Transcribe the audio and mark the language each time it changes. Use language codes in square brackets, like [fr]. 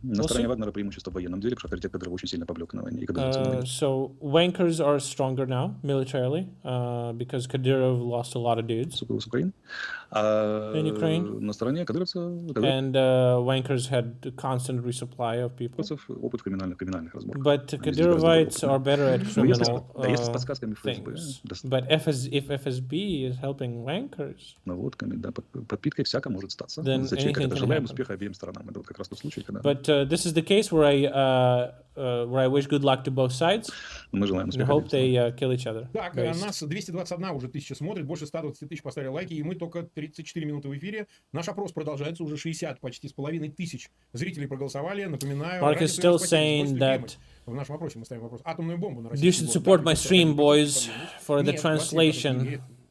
[ru] На стороне Вагнера преимущество в военном деле, потому что авторитет кадров очень сильно поблек на войне. [en] So Wankers are stronger now militarily because Kadyrov lost a lot of dudes in Ukraine. [ru] На стороне кадыровцев [en] and Wankers had a constant resupply of people. [ru] Опыт криминальных разборок. [en] But Kadyrovites are better at criminal things. But if FSB is helping Wankers, [ru] наводками, да, подпиткой всяко может статься. За человека это желаем успеха обеим сторонам. Это вот как раз тот случай, когда... [en] But this is the case where I wish good luck to both sides. [ru] Мы желаем успеха. [en] I hope they kill each other. [ru] Так, нас 221 уже тысяча смотрит, больше 120 тысяч поставили лайки, и мы только 34 минуты в эфире. Наш опрос продолжается, уже 60 почти с половиной тысяч зрителей проголосовали. Напоминаю, [en] Mark is still saying that [ru] в нашем вопросе мы ставим вопрос. Атомную бомбу на Россию. [en] You should support my stream, boys, for the translation.